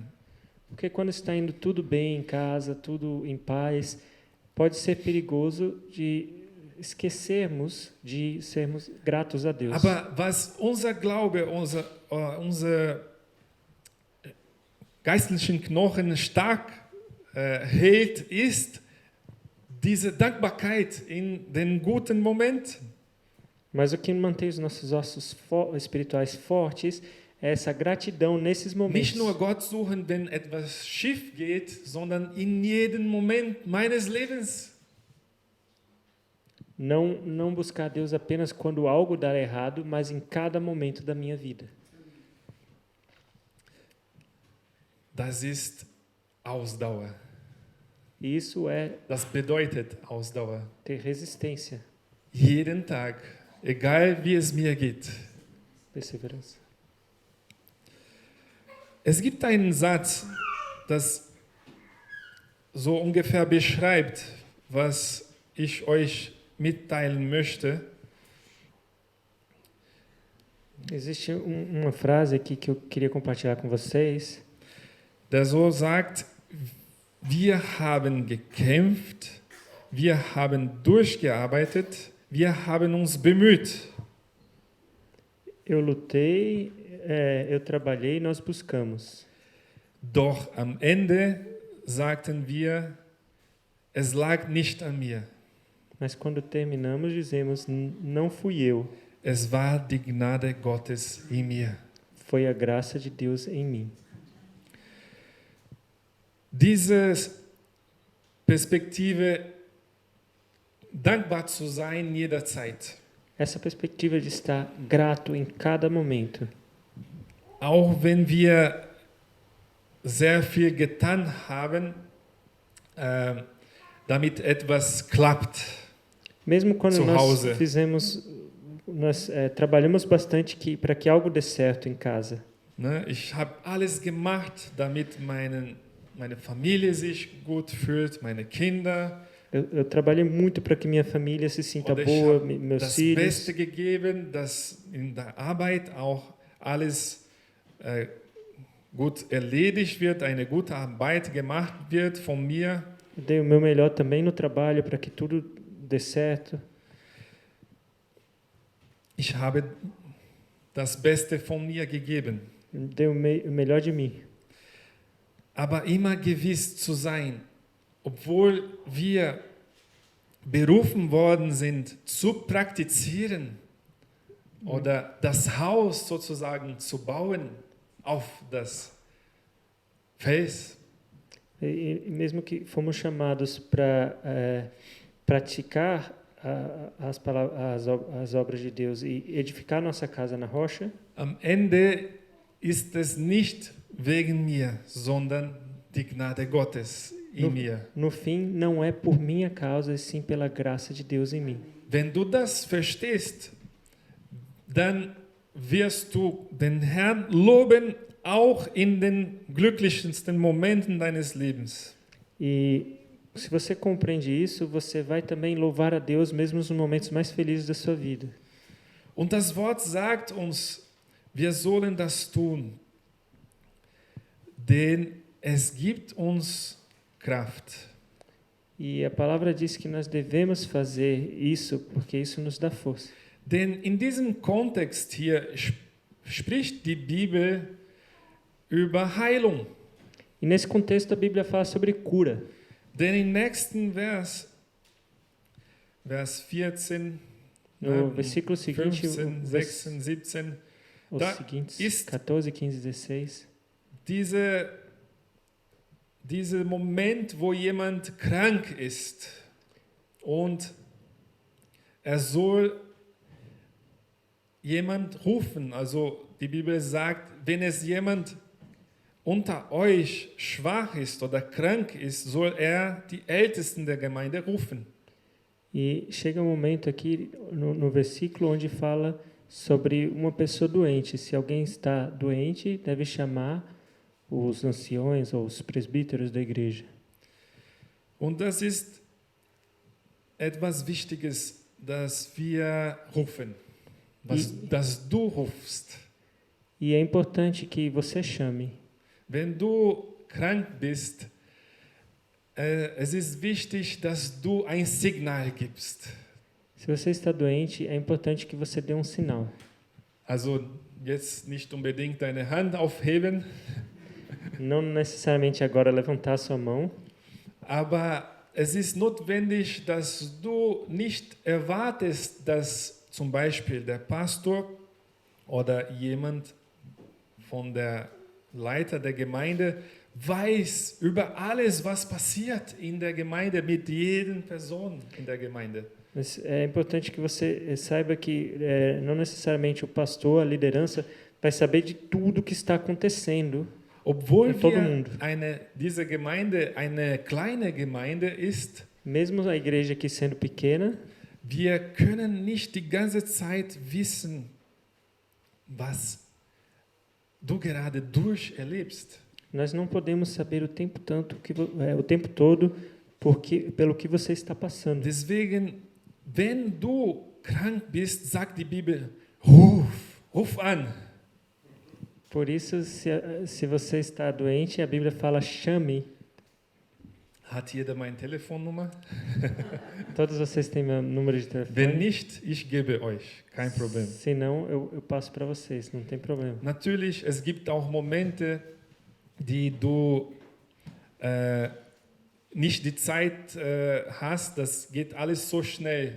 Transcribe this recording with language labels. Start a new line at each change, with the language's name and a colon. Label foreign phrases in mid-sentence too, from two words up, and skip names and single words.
Portuguese: Porque quando está indo tudo bem em casa, tudo em paz, pode ser perigoso de esquecermos de sermos gratos a Deus.
German: Aber was unser Glaube, unser geistlichen Knochen stark hält, ist diese Dankbarkeit in den guten Momenten.
Portuguese: Mas o que mantém os nossos ossos espirituais fortes é essa gratidão nesses momentos.
German: Nicht nur Gott suchen, wenn etwas schief geht, sondern in jedem Moment meines Lebens.
Portuguese: Não buscar Deus apenas quando algo dar errado, mas em cada momento da minha vida.
German: Das ist Ausdauer.
Portuguese: E isso é
German: Das bedeutet Ausdauer.
Portuguese: ter resistência,
German: Jeden Tag, egal wie es mir geht.
Portuguese: perseverança.
German: Es gibt einen Satz, das so ungefähr beschreibt, was ich euch mitteilen möchte.
Portuguese: Existe uma frase aqui que eu queria compartilhar com vocês,
German: Der so sagt, wir haben gekämpft, wir haben durchgearbeitet, wir haben uns bemüht.
Portuguese: eu lutei, eu trabalhei, nós buscamos.
German: Doch am Ende sagten wir, es lag nicht an mir.
Portuguese: Mas quando terminamos, dizemos, não fui eu,
German: Es war die Gnade Gottes in mir.
Portuguese: foi a graça de Deus em mim.
German: Diese Perspektive, dankbar zu sein jederzeit.
Portuguese: Essa perspectiva de estar grato em cada momento.
German: Auch wenn wir sehr viel getan haben, damit etwas klappt.
Portuguese: Mesmo quando
German: Zu
Portuguese: nós
German: Hause.
Portuguese: nós trabalhamos bastante para que algo dê certo em casa. Ne?
German: Ich habe alles gemacht, damit meine Familie sich gut fühlt, meine Kinder.
Portuguese: Eu trabalhei muito para que minha família se sinta
German: Und ich
Portuguese: boa,
German: habe
Portuguese: meus
German: das
Portuguese: filhos.
German: Beste gegeben, dass in der Arbeit auch alles gut erledigt wird, eine gute Arbeit gemacht wird von mir.
Portuguese: Eu dei o meu melhor também no trabalho para que tudo dê certo.
German: Ich habe das Beste von mir gegeben.
Portuguese: Eu dei o melhor de mim.
German: Aber immer gewiss zu sein, obwohl wir berufen worden sind, zu praktizieren oder das Haus sozusagen zu bauen auf das Fels.
Portuguese: E mesmo que fomos chamados para praticar as obras de Deus e edificar nossa casa na rocha,
German: Am Ende ist es nicht wegen mir, sondern die Gnade Gottes in mir.
Portuguese: no fim não é por minha causa, e sim pela graça de Deus em mim.
German: Wenn du das verstehst, dann wirst du den Herrn loben, auch in den glücklichsten Momenten deines Lebens.
Portuguese: E se você compreende isso, você vai também louvar a Deus mesmo nos momentos mais felizes da sua vida.
German: Und das Wort sagt uns, wir sollen das tun, denn es gibt uns Kraft.
Portuguese: E a palavra diz que nós devemos fazer isso porque isso nos dá força.
German: Denn in diesem Kontext hier spricht die Bibel über Heilung.
Portuguese: E nesse contexto a Bíblia fala sobre cura.
German: Denn im nächsten Vers 14,
Portuguese: No versículo seguinte, 15, 16, 17, os da seguintes,
German: ist 14, 15, 16. dieser Moment, wo jemand krank ist und er soll jemand rufen. Also die Bibel sagt, wenn es jemand unter euch schwach ist oder krank ist, soll er die Ältesten der Gemeinde rufen.
Portuguese: E chega um momento aqui no versículo onde fala sobre uma pessoa doente. Se alguém está doente, deve chamar os anciões ou os presbíteros da igreja.
German: Und das ist etwas Wichtiges, dass wir rufen, dass du rufst.
Portuguese: E é importante que você chame.
German: Wenn du krank bist, es ist wichtig, dass du ein Signal gibst.
Portuguese: Se você está doente, é importante que você dê um sinal.
German: Also jetzt nicht unbedingt deine Hand aufheben,
Portuguese: Não necessariamente agora levantar a sua mão,
German: aber es ist notwendig, dass du nicht erwartest, dass zum Beispiel der Pastor oder jemand von der Leiter der Gemeinde weiß über alles, was passiert in der Gemeinde mit jeder Person in der Gemeinde.
Portuguese: mas é importante que você saiba que não necessariamente o pastor, a liderança, vai saber de tudo que está acontecendo.
German: Obwohl
Portuguese: todo
German: wir
Portuguese: mundo.
German: diese Gemeinde eine kleine Gemeinde ist,
Portuguese: Mesmo a igreja aqui sendo pequena,
German: wir können nicht die ganze Zeit wissen, was du gerade durcherlebst.
Portuguese: nós não podemos saber o tempo o tempo todo pelo que você está passando.
German: Deswegen, wenn du krank bist, sagt die Bibel, ruf an.
Portuguese: Por isso, se você está doente, a Bíblia fala chame.
German: Hat jeder meine Telefonnummer?
Portuguese: Todos vocês têm meu número de telefone?
German: Wenn nicht, ich gebe euch, kein Problem.
Portuguese: Se não, eu passo para vocês, não tem problema.
German: Natürlich, es gibt auch Momente, die du nicht die Zeit hast, das geht alles so schnell.